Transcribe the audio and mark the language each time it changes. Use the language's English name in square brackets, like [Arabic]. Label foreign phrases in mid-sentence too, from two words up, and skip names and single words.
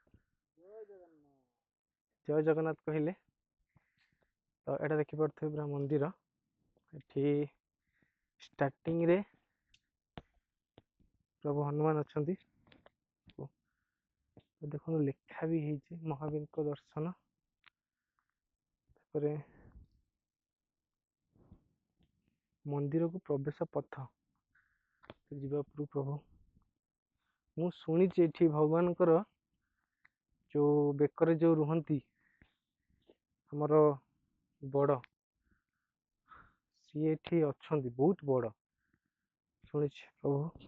[Odia] ଜୟ ଜଗନ୍ନାଥ କହିଲେ। ତ ଏଇଟା ଦେଖିପାରୁଥିବେ ପୁରା ମନ୍ଦିର। ଏଠି ଷ୍ଟାର୍ଟିଂ ରେ ପ୍ରଭୁ ହନୁମାନ ଅଛନ୍ତି। ଦେଖନ୍ତୁ ଲେଖା ବି ହେଇଛି ମହାବୀରଙ୍କ ଦର୍ଶନ। ତାପରେ [Hindi] मंदिर को प्रवेश पथ [Odia] ଯିବା ଉପରୁ ପ୍ରଭୁ ମୁଁ ଶୁଣିଛି ଏଠି ଭଗବାନଙ୍କର ଯୋଉ ବେକରେ ଯୋଉ ରୁହନ୍ତି ଆମର ବଡ଼, ସିଏ ଏଠି ଅଛନ୍ତି, ବହୁତ ବଡ଼ ଶୁଣିଛି ପ୍ରଭୁ।